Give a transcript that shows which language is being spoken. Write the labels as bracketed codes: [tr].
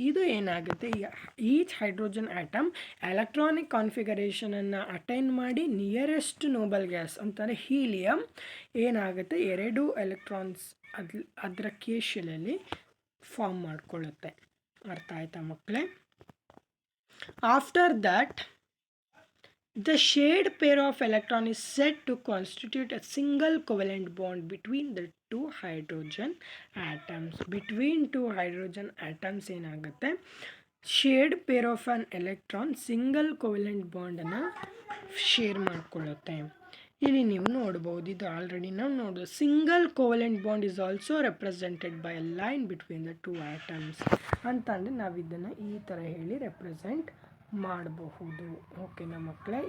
[kn] ಇದು ಏನಾಗುತ್ತೆ, each hydrogen atom electronic ಕಾನ್ಫಿಗರೇಷನನ್ನು attain ಮಾಡಿ ನಿಯರೆಸ್ಟ್ ನೋಬಲ್ ಗ್ಯಾಸ್ ಅಂತಾರೆ ಹೀಲಿಯಂ ಏನಾಗುತ್ತೆ 2 ಎಲೆಕ್ಟ್ರಾನ್ಸ್ ಅದರ ಕೆ ಶೆಲ್ಲಲ್ಲಿ ಫಾರ್ಮ್ ಮಾಡ್ಕೊಳ್ಳುತ್ತೆ. ಅರ್ಥ ಆಯ್ತಾ ಮಕ್ಕಳೇ? [en] After that the shared pair of electron is said to constitute a single covalent bond between the 2 hydrogen atoms. Between 2 hydrogen atoms [kn] ಏನಾಗುತ್ತೆ, shade pair of on electron single covalent ಬಾಂಡನ್ನು share ಮಾಡಿಕೊಳ್ಳುತ್ತೆ. ಇಲ್ಲಿ ನೀವು ನೋಡ್ಬೋದು, ಇದು already ನಾವು ನೋಡೋದು. [en] single covalent bond is also represented by a line between the 2 atoms [kn] ಅಂತಂದರೆ ನಾವು ಇದನ್ನು ಈ ಥರ ಹೇಳಿ ರೆಪ್ರೆಸೆಂಟ್ ಮಾಡಬಹುದು, ಓಕೆನಾ ಮಕ್ಕಳೇ?